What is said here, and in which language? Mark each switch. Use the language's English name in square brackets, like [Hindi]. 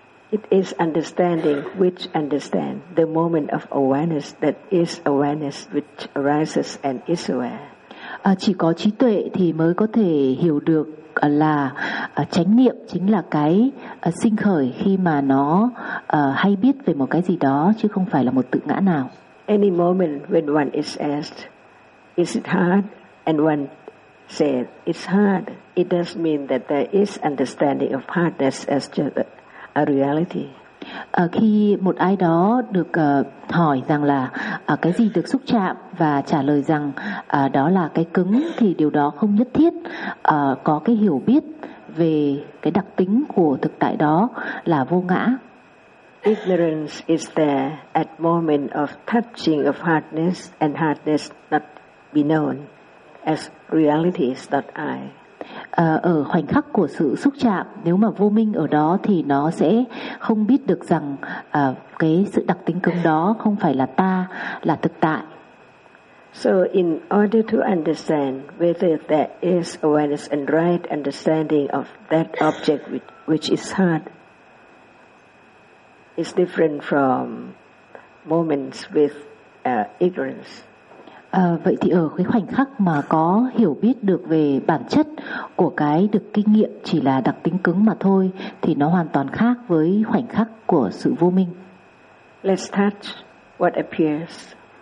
[English] It is understanding which understands the moment of awareness that is awareness which arises and is aware. [Vietnamese] Chỉ có trí tuệ thì mới có thể hiểu được là chánh niệm chính là cái sinh khởi khi mà nó hay biết về một cái gì đó, chứ không phải là một tự ngã nào. [English] Any moment when one is asked, is it hard? And one said, it's hard. It does mean that there is understanding of hardness as just a reality. [Vietnamese] Khi một ai đó được hỏi rằng là cái gì được xúc chạm và trả lời rằng đó là cái cứng, thì điều đó không nhất thiết có cái hiểu biết về cái đặc tính của thực tại đó là vô ngã. [English] Ignorance is there at moment of touching of hardness, and hardness not be known as reality is not I. [Vietnamese] Ở khoảnh khắc của sự xúc chạm, nếu mà vô minh ở đó thì nó sẽ không biết được rằng cái sự đặc tính cứng đó không phải là ta, là thực tại. [English] So in order to understand whether there is awareness and right understanding of that object which is hard is different from moments with ignorance. [Vietnamese] Vậy thì ở cái khoảnh khắc mà có hiểu biết được về bản chất của cái được kinh nghiệm chỉ là đặc tính cứng mà thôi, thì nó hoàn toàn khác với khoảnh khắc của sự vô minh. [English] Let's touch what appears.